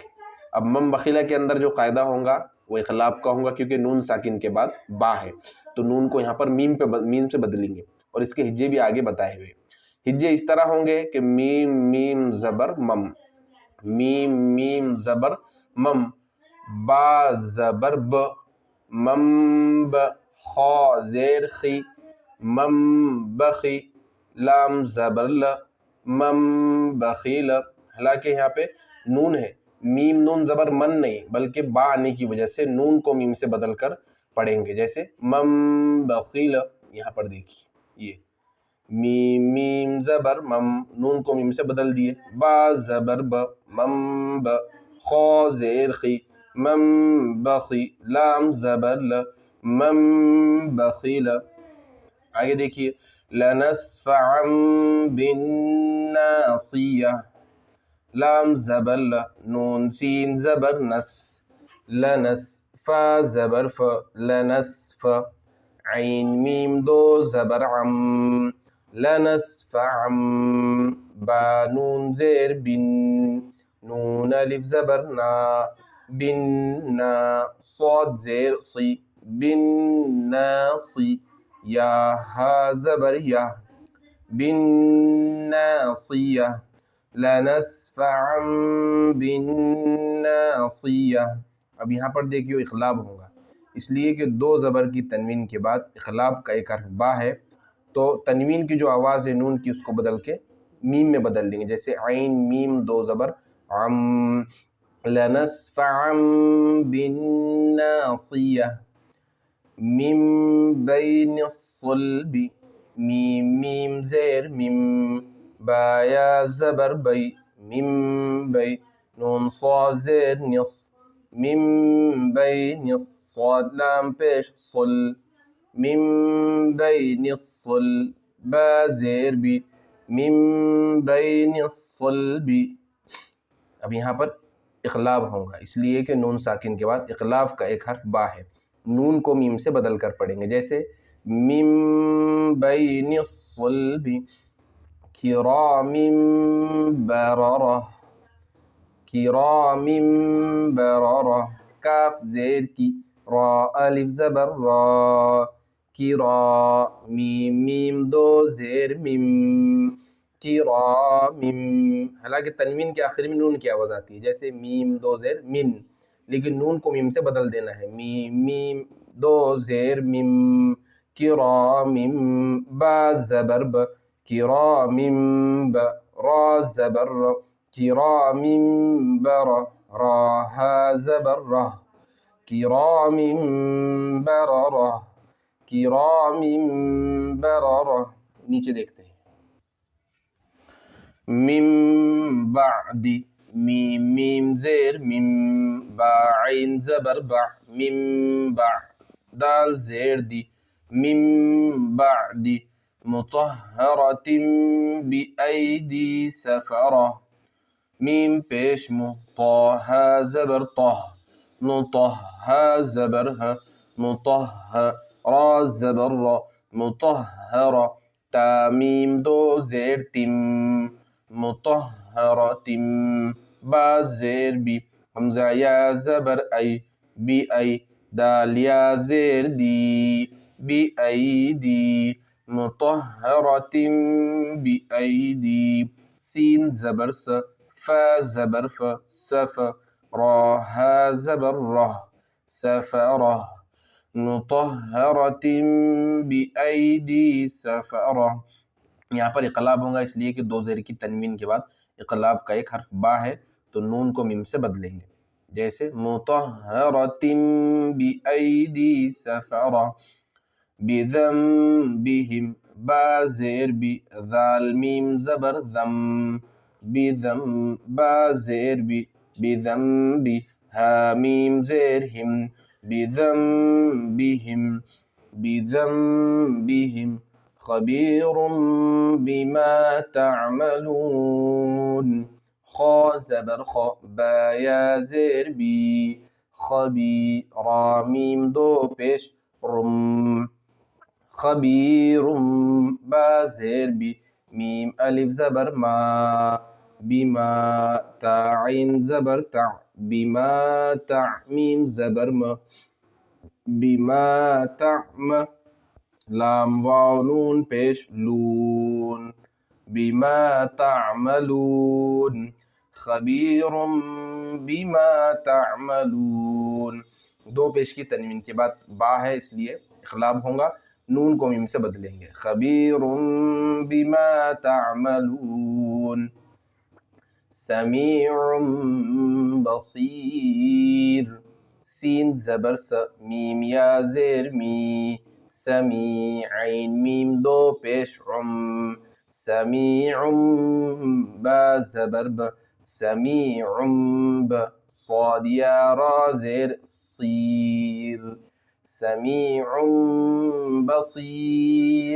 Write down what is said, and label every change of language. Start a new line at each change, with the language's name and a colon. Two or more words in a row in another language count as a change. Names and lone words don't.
Urdu: اب مم بخیلہ کے اندر جو قاعدہ ہوگا وہ اقلاب کا ہوگا، کیونکہ نون ساکن کے بعد با ہے تو نون کو یہاں پر میم سے بدلیں گے، اور اس کے ہجے بھی آگے بتائے ہوئے۔ ہجے اس طرح ہوں گے کہ میم میم زبر مم، میم میم زبر مم، با زبر ب، مم ب، خا زیر خی، مم بخی، لام زبر ل، مم بخیل۔ حالانکہ یہاں پہ نون ہے، میم نون زبر من نہیں بلکہ با آنے کی وجہ سے نون کو میم سے بدل کر پڑھیں گے، جیسے مم بخیل۔ یہاں پر دیکھیے یہ میم میم زبر مم، نون کو میم سے بدل دیے، با زبر ب، مم ب، خا زیر خی، مم بخی، لام زبر ل، مم بخیل۔ آگے دیکھیے
Arabic: لنسفعا بالناصیہ،
Urdu: لام زبر ل، نون سین زبر نس، لنس، فا زبر ف، لنسف، عین میم 2 زبر عم، لنسفعا، با نون زیر بن، نون الف زبر نا، بنا، صاد زیر صی، بالناصی، یا ہا زبر یا، بالناصیہ،
Arabic: لنسفعا بالناصیہ۔
Urdu: اب یہاں پر دیکھیے اقلاب ہوگا، اس لیے کہ 2 زبر کی تنوین کے بعد اقلاب کا ایک حرف با ہے، تو تنوین کی جو آواز ہے نون کی اس کو بدل کے میم میں بدل لیں گے، جیسے عین میم 2 زبر عم،
Arabic: لنسفعا بالناصیہ، من بین الصلب،
Urdu: میم میم زیر میم، با یا زبر بی، من بی، نون صاد زیر نص، من بین صاد لام پیش صل، من بین الصل، با زیر بی،
Arabic: من بین الصلب۔
Urdu: اب یہاں پر اقلاب ہوگا، اس لیے کہ نون ساکن کے بعد اقلاب کا ایک حرف با ہے، نون کو میم سے بدل کر پڑھیں گے، جیسے
Arabic: من بین الصلب، کرام بررہ، کرام بررہ،
Urdu: کاف زیر کی، را الف زبر را، کرا میم میم دو زیر میم کرامم، حالانکہ تنوین کے آخر میں نون کی آواز آتی ہے، جیسے میم دو زیر من، لیکن نون کو میم سے بدل دینا ہے، میم میم دو زیر میم کرامم با زبر ب کرامم ب را زبر ر کرامم بر را ہا زبر رہ
Arabic: کرامم بررہ کرامم بررہ۔
Urdu: نیچے دیکھتے ہیں،
Arabic: من بعد
Urdu: میم میم زیر میم با عین زبر با من بعد دال زیر دی
Arabic: من بعد مطہرۃ بأیدی سفرہ
Urdu: میم پیش مو طا ہا زبر طہ نطہ ہا زبر ہ مطہ را زبر را مطہرہ تا میم دو زیر تم مطہرتم با زیر بی حمزہ یا زبر ای بی ای دال یا زیر دی بی ای دی مطہرتم بی ای دی سین زبر س فا زبر ف سف را ہا زبر رہ سفرہ
Arabic: مطہرۃ بأیدی سفرہ۔
Urdu: یہاں پر اقلاب ہوگا اس لیے کہ دو زیر کی تنوین کے بعد اقلاب کا ایک حرف با ہے تو نون کو میم سے بدلیں گے، جیسے
Arabic: مطہرۃ بأیدی سفرہ
Urdu: بذنبہم با زیر بی ذال میم زبر ذم بذم با زیر بی بذنبی ہا میم زیر ہم
Arabic: بذنبہم بذنبہم خبیر بما تعملون
Urdu: خا زبر خا با یا زیر بی خبی را میم دو پیش رم خبیر با زیر بی میم الف زبر ما بما تا عین زبر تع بما تع میم زبر م بما تعم لام واو نون پیش لون بما تعملون
Arabic: خبیر بما تعملون۔
Urdu: دو پیش کی تنوین کے بعد با ہے اس لیے اقلاب ہوگا، نون کو میم سے بدلیں گے،
Arabic: خبیر بما تعملون سمیع بصیر
Urdu: سین زبر س میم یا زیر می سمیع عین میم دو پیش عم سمیع با زبر ب سمیع ب صاد یا را زیر صیر
Arabic: سمیع بصیر۔